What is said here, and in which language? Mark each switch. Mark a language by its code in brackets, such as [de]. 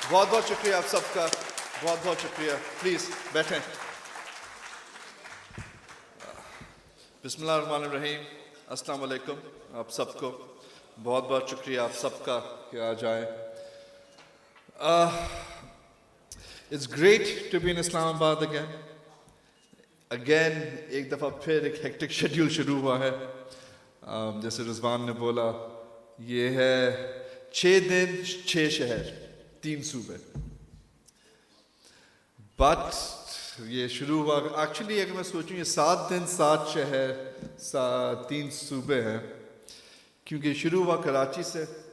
[ur] بہت بہت شکریہ آپ سب کا، بہت بہت شکریہ. پلیز بیٹھیں. بسم اللہ الرحمن الرحیم. السلام علیکم آپ سب کو. بہت بہت شکریہ آپ سب کا کہ آ جائیں. [en] It's great to be in Islamabad again. [ur] ایک دفعہ پھر ایک ہیکٹک شیڈیول شروع ہوا ہے. جیسے رضوان نے بولا، یہ ہے 6 دن 6 شہر 3 صوبے. بٹ یہ شروع ہوا ایکچولی اگر میں سوچوں یہ 7 دن 7 شہر 3 صوبے ہیں، کیونکہ شروع ہوا کراچی سے.